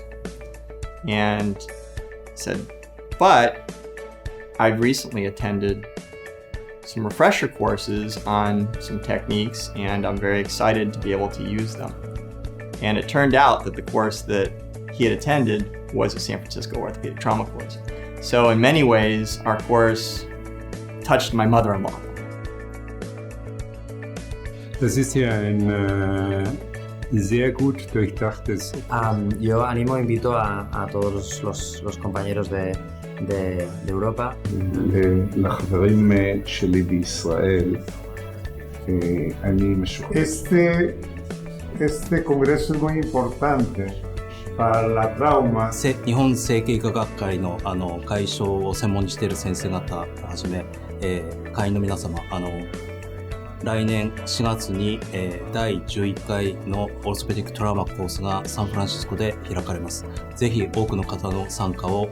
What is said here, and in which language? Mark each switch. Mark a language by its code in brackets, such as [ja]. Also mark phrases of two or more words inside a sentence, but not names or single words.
[en] And I said, but I've recently attended some refresher courses on some techniques, and I'm very excited to be able to use them. And it turned out that the course that he had attended was a San Francisco orthopedic trauma course. So in many ways, our course touched my mother-in-law. [de] Das ist ja ein sehr gut durchdachtes. [es] Yo animo, invito a todos los compañeros de Europa. [he] לחברים שלי בישראל, אני משוכנע. [es] Este congreso es muy importante para la trauma. [ja] 日本整形外科学会の会所を専門にしている先生方をはじめ、会員の皆様、来年4月に、第11回のオーソペディックトラウマコースがサンフランシスコで開かれます。ぜひ多くの方の参加を望んでおります。